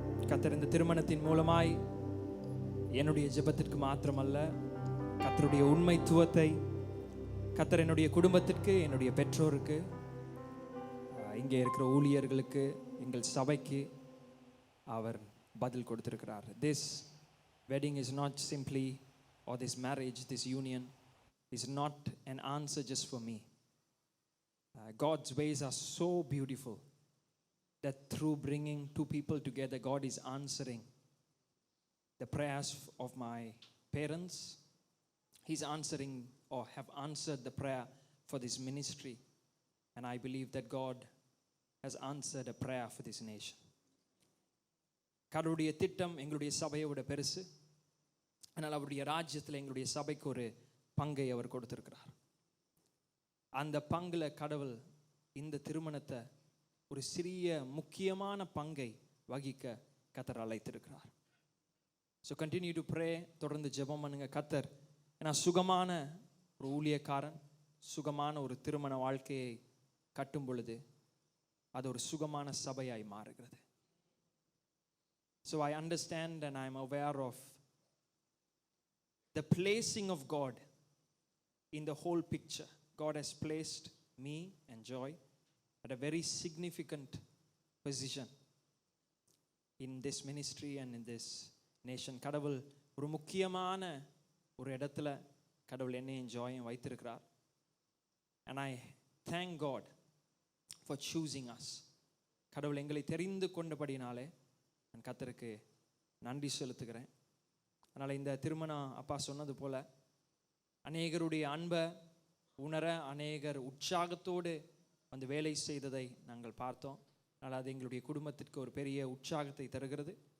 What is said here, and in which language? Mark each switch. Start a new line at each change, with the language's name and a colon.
Tamil: கர்த்தர் இந்த திருமணத்தின் மூலமாய் என்னுடைய ஜெபத்திற்கு மாத்திரமல்ல, கர்த்தருடைய உண்மைத்துவத்தை கர்த்தர் என்னுடைய குடும்பத்திற்கு, என்னுடைய பெற்றோருக்கு, இங்கே இருக்கிற ஊழியர்களுக்கு, எங்கள் சபைக்கு அவர் பதில் கொடுத்திருக்கிறார்.
English: This wedding is not simply, or this marriage, this union is not an answer just for me. God's ways are so beautiful that through bringing two people together, God is answering the prayers of my parents. He's answering or have answered the prayer for this ministry. And I believe that God has answered a prayer for this nation.
Tamil: கடவுளுடைய திட்டம் எங்களுடைய சபையை விட பெருசு. ஆனால் அவருடைய ராஜ்யத்தில் எங்களுடைய சபைக்கு ஒரு பங்கை அவர் கொடுத்திருக்கிறார். அந்த பங்குல கடவுள் இந்த திருமணத்தை ஒரு சிறிய முக்கியமான பங்கை வகிக்க கர்த்தர் அழைத்திருக்கிறார்.
English: So continue to pray.
Tamil: தொடர்ந்து ஜெபம் பண்ணுங்க. கர்த்தர் ஏன்னா சுகமான ஒரு ஊழியக்காரன் சுகமான ஒரு திருமண வாழ்க்கையை கட்டும் பொழுது அது ஒரு சுகமான சபையாய் மாறுகிறது.
English: So I understand and I am aware of the placing of God in the whole picture. God has placed me and Joy at a very significant position in this ministry and in this nation.
Tamil: கடவுள் ஒரு முக்கியமான ஒரு இடத்துல கடவுள் என்னையும் ஜாயும் வைத்திருக்கிறார்.
English: And I thank God for choosing us.
Tamil: கடவுள் எங்களை தெரிந்து கொண்டபடினாலே நான் கர்த்தருக்கு நன்றி செலுத்துகிறேன். அதனால் இந்த திருமணம் அப்பா சொன்னது போல அநேகருடைய அன்பை உணர, அநேகர் உற்சாகத்தோடு வந்து வேலை செய்ததை நாங்கள் பார்த்தோம். அதனால் அது எங்களுடைய குடும்பத்திற்கு ஒரு பெரிய உற்சாகத்தை தருகிறது.